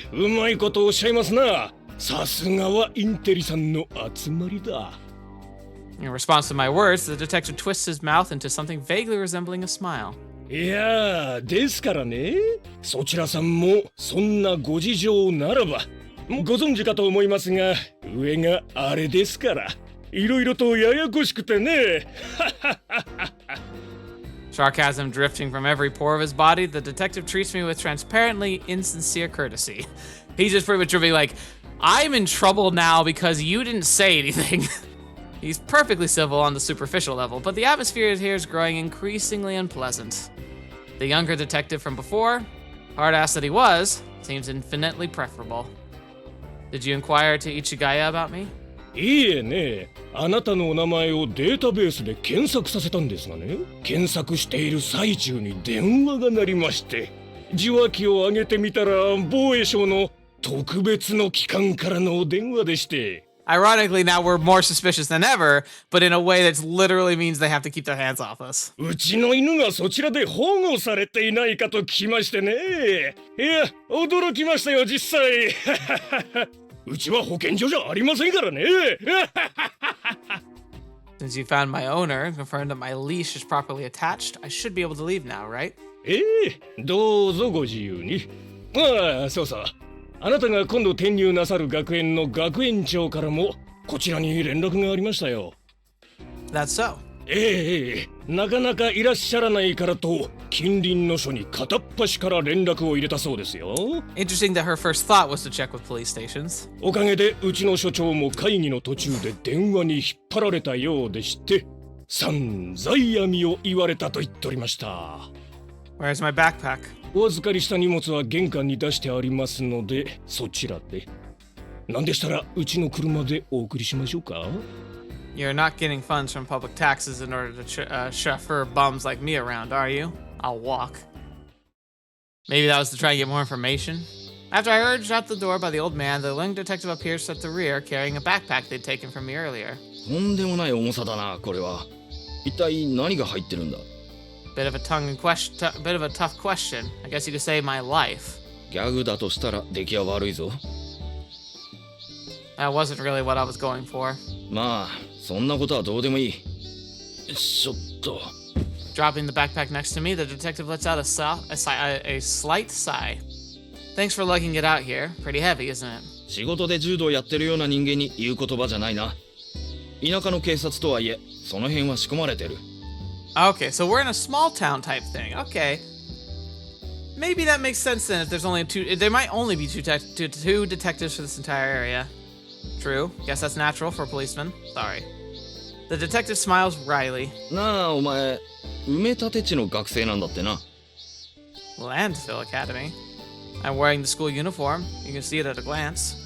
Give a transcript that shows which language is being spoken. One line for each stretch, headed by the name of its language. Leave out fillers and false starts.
Japanese: うまいことおっしゃいますな。さすがはインテリさんの集まりだ。
English: In response to my words, the detective twists his mouth into something vaguely resembling a smile.
Japanese: いやー、ですからね。そちらさんもそんなご事情ならば、ご存知かと思いますが、上があれですから、いろいろとややこしくてね。
English: Sarcasm drifting from every pore of his body, the detective treats me with transparently insincere courtesy. He's just pretty much being like, I'm in trouble now because you didn't say anything. He's perfectly civil on the superficial level, but the atmosphere here is growing increasingly unpleasant. The younger detective from before, hard-ass that he was, seems infinitely preferable. Did you inquire to Ichigaya about me?
Japanese: いいえね、あなたのお名前をデータベースで検索させたんですがね、検索している最中に電話が鳴りまして、受話器を上げてみたら防衛省の特別の機関からのお電話でして。
English: Ironically, now we're more suspicious than ever, but in a way that literally means they have to keep their hands off us.
Japanese: うちの犬がそちらで保護されていないかと聞きましてね。いや、驚きましたよ、実際。うちは保健所じゃありませんからね。
English: Since you found my owner and confirmed that my leash is properly attached, I should be able to leave now, right?
Japanese: どうぞご自由に。ああ、そうそう。あなたが今度転入なさる学園の学園長からもこちらに連絡がありましたよ。
English: That's so.
Japanese: なかなかいらっしゃらないからと近隣の署に片っ端から連絡を入れたそうですよ。
English: Interesting that her first thought was to check with police stations.
Japanese: おかげでうちの署長も会議の途中で電話に引っ張られたようでして、散々闇を言われたと言っておりました。
English: Where's my backpack?
Japanese: お預かりした荷物は玄関に出してありますので、そちらで。なんでしたらうちの車でお送りしましょうか。
English: You're not getting funds from public taxes in order to chauffeur bums like me around, are you? I'll walk. Maybe that was to try and get more information? After I urged out the door by the old man, the young detective appears at the rear carrying a backpack they'd taken from me earlier.
Japanese: とんでもない重さだな、これは。一体何が入ってるんだ？
English: Bit of a tough question. I guess you could say my life. ギャグだとしたら出来は悪いぞ。 That wasn't really what I was going for.
Japanese: まあ、そんなことはどうでもいい。ちょっと。
English: Dropping the backpack next to me, the detective lets out a slight sigh. Thanks for lugging it out here. Pretty heavy, isn't it?
Japanese: 仕事で柔道やってるような人間に言う言葉じゃないな。田舎の警察とはいえ、その辺は仕込まれてる。
English: Okay, so we're in a small town type thing. Okay. Maybe that makes sense then if there's only two. There might only be two detectives for this entire area. True. Guess that's natural for a policeman. Sorry. The detective smiles wryly.
Japanese: なあ、お前、埋め立て地の学生なんだってな。
English: Landfill Academy. I'm wearing the school uniform. You can see it at a glance.